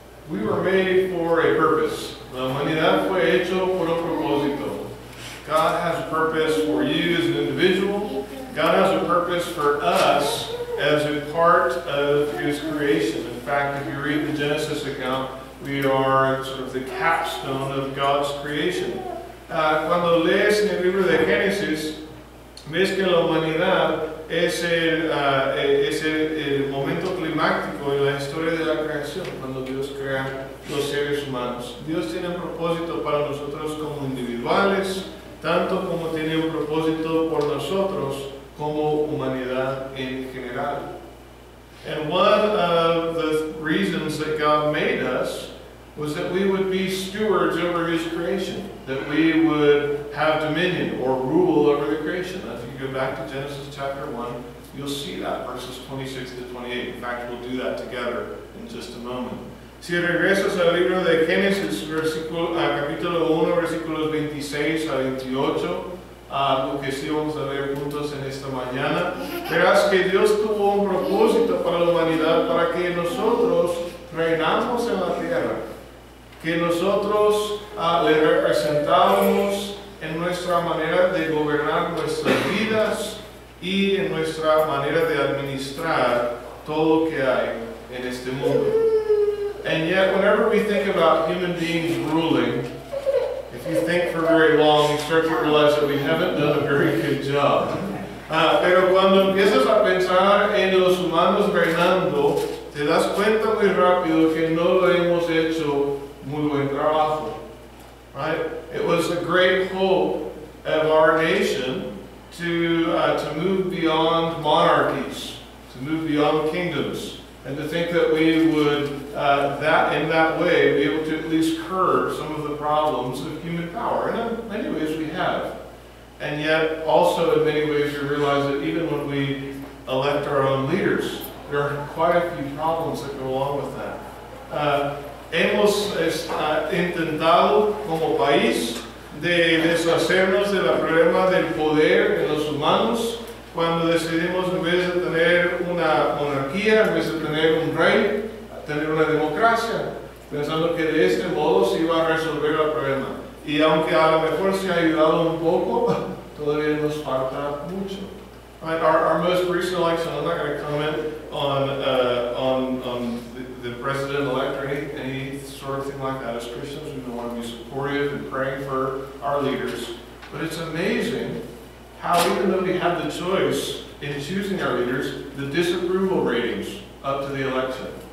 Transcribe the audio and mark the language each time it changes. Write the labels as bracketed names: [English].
[English] We were made for a purpose. [Spanish] La humanidad fue hecho por un propósito. [English] God has a purpose for you as an individual. God has a purpose for us as a part of his creation. In fact, if you read the Genesis account, we are sort of the capstone of God's creation. [Spanish] Cuando lees en el libro de Génesis, ves que la humanidad es el momento climático en la historia de la creación, cuando Dios crea los seres humanos. Dios tiene un propósito para nosotros como individuales, tanto como tiene un propósito por nosotros como humanidad en general. [English] And one of the reasons that God made us was that we would be stewards over His creation, that we would have dominion or rule over the creation. If you go back to Genesis chapter 1, you'll see that, verses 26 to 28. In fact, we'll do that together in just a moment. [Spanish] Si regresas al libro de Génesis, capítulo 1, versículos 26 a 28, lo que sí vamos a ver juntos en esta mañana, verás que Dios tuvo un propósito para la humanidad, para que nosotros reinamos en la tierra, que nosotros le representamos en nuestra manera de gobernar nuestras vidas y en nuestra manera de administrar todo lo que hay en este mundo. [English] And yet, whenever we think about human beings ruling, if you think for very long, you start to realize that we haven't done a very good job. [Spanish] Pero cuando empiezas a pensar en los humanos reinando, te das cuenta muy rápido que no lo hemos hecho muy buen trabajo. [English] Right? It was the great hope of our nation to move beyond monarchies, to move beyond kingdoms, and to think that we would, in that way, be able to at least curb some of the problems of human power. And in many ways we have. And yet, also in many ways, we realize that even when we elect our own leaders, there are quite a few problems that go along with that. [Spanish] Hemos intentado como país de deshacernos del problema del poder en los humanos, cuando decidimos, en vez de tener una monarquía, en vez de tener un rey, tener una democracia, pensando que de este modo se iba a resolver el problema. Y aunque a lo mejor se ha ayudado un poco, todavía nos falta mucho. [English] Right, our most recent election, I'm not going to comment on the president-elect or any sort of thing like that. As Christians, we want to be supportive and praying for our leaders. But it's amazing how, even though we have the choice in choosing our leaders, the disapproval ratings up to the election.